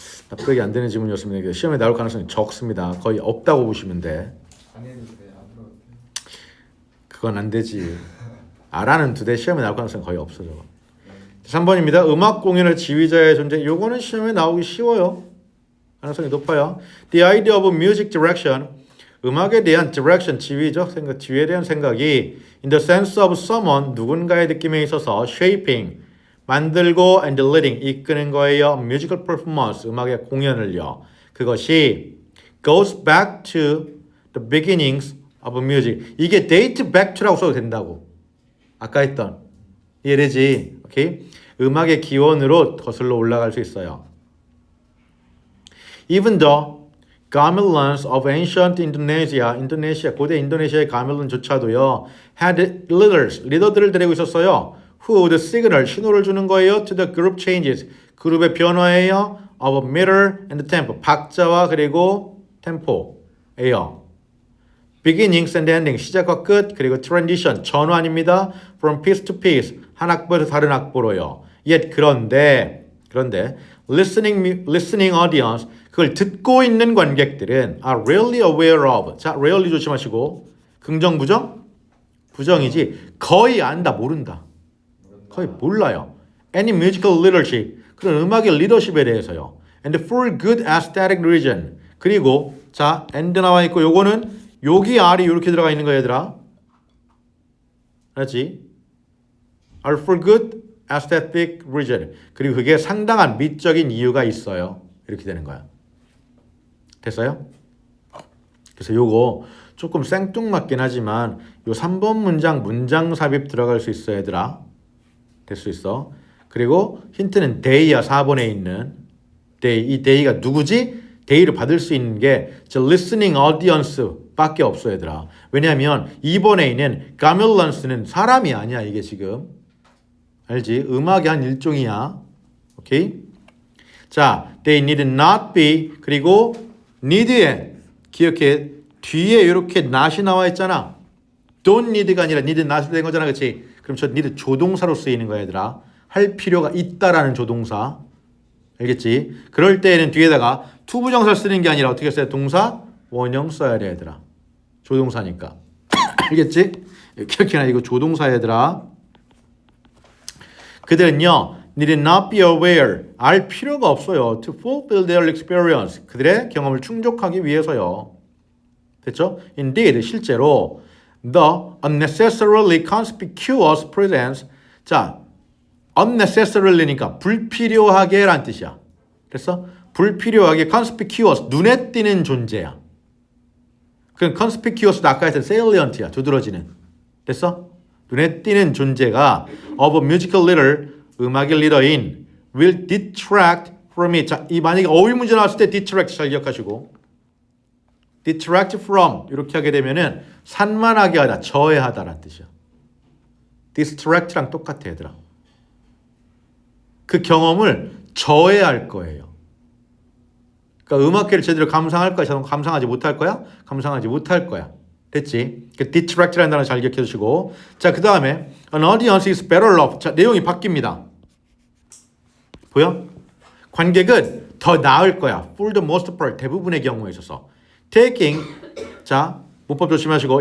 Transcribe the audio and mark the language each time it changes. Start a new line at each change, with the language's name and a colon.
Korean: 납득이 안 되는 지문이었습니다. 시험에 나올 가능성이 적습니다. 거의 없다고 보시면 돼. 안 해도 돼. 앞으로 어때요? 그건 안 되지. 아라는 두 대 시험에 나올 가능성이 거의 없어 저거. 3번입니다. 음악 공연의 지휘자의 존재. 요거는 시험에 나오기 쉬워요. 가능성이 높아요.
English: The idea of music direction.
Korean: 음악에 대한 direction, 지휘죠. 지휘에 대한 생각이
English: in the sense of someone,
Korean: 누군가의 느낌에 있어서 shaping, 만들고 and leading, 이끄는 거예요.
English: musical performance,
Korean: 음악의 공연을요. 그것이
English: goes back to the beginnings of music.
Korean: 이게 date back to라고 써도 된다고. 아까 했던 이해되지? 오케이? 음악의 기원으로 거슬러 올라갈 수 있어요.
English: Even though gamelans of ancient Indonesia,
Korean: 고대 인도네시아의 가멜론조차도요,
English: had leaders,
Korean: 리더들을 데리고 있었어요.
English: Who would signal,
Korean: 신호를 주는 거예요.
English: To the group changes,
Korean: 그룹의 변화예요.
English: Of meter and tempo,
Korean: 박자와 그리고 템포예요.
English: Beginnings and endings,
Korean: 시작과 끝, 그리고
English: transition, 전환입니다. From piece to piece,
Korean: 한 악보에서 다른 악보로요.
English: Yet 그런데 listening audience,
Korean: 그걸 듣고 있는 관객들은
English: are rarely aware of.
Korean: 자, rarely 조심하시고. 긍정, 부정? 부정이지. 거의 안다, 모른다. 거의 몰라요.
English: Any musical leadership,
Korean: 그런 음악의 리더십에 대해서요.
English: And for good aesthetic reason.
Korean: 그리고 자, and 나와 있고 요거는 여기 R이 이렇게 들어가 있는 거야, 얘들아. 알았지?
English: are for good aesthetic reason.
Korean: 그리고 그게 상당한 미적인 이유가 있어요. 이렇게 되는 거야. 됐어요? 그래서 요거 조금 생뚱맞긴 하지만 요 3번 문장 삽입 들어갈 수 있어, 얘들아. 될 수 있어. 그리고 힌트는 day야, 4번에 있는 day. 이 day가 누구지? day를 받을 수 있는 게 listening audience 밖에 없어, 얘들아. 왜냐하면 2번에 있는 gamelons는 사람이 아니야, 이게 지금. 알지? 음악의 한 일종이야. 오케이? 자,
English: they need not be,
Korean: 그리고 need에 기억해. 뒤에 이렇게 not이 나와 있잖아. don't need가 아니라 need not이 된 거잖아, 그렇지? 그럼 저 need 조동사로 쓰이는 거야, 얘들아. 할 필요가 있다라는 조동사. 알겠지? 그럴 때에는 뒤에다가 투부정사 쓰는 게 아니라 어떻게 써야 돼? 동사 원형 써야 돼, 얘들아. 조동사니까. 알겠지? 기억해놔, 이거 조동사, 얘들아. 그들은요,
English: need not be aware,
Korean: 알 필요가 없어요.
English: To fulfill their experience,
Korean: 그들의 경험을 충족하기 위해서요. 됐죠? Indeed, 실제로
English: the unnecessarily conspicuous presence,
Korean: 자, unnecessary니까 불필요하게 란 뜻이야. 됐어? 불필요하게 conspicuous, 눈에 띄는 존재야. 그럼 conspicuous도 아까 했던 salient야, 두드러지는. 됐어? 눈에 띄는 존재가
English: of a musical leader,
Korean: 음악의 리더인
English: will detract from it.
Korean: 자, 이 만약에 어휘 문제 나왔을 때 detract 잘 기억하시고, detract from 이렇게 하게 되면은 산만하게 하다, 저해하다라는 뜻이야. distract랑 똑같아, 얘들아. 그 경험을 저해할 거예요. 그러니까 음악회를 제대로 감상할 거야? 감상하지 못할 거야? 감상하지 못할 거야. 됐지? 그 detract라는 단어 잘 기억해 주시고. 자, 그 다음에
English: an audience is better off.
Korean: 자, 내용이 바뀝니다. 보여? 관객은 더 나을 거야.
English: For the most part,
Korean: 대부분의 경우에 있어서. Taking, 자, 문법 조심하시고.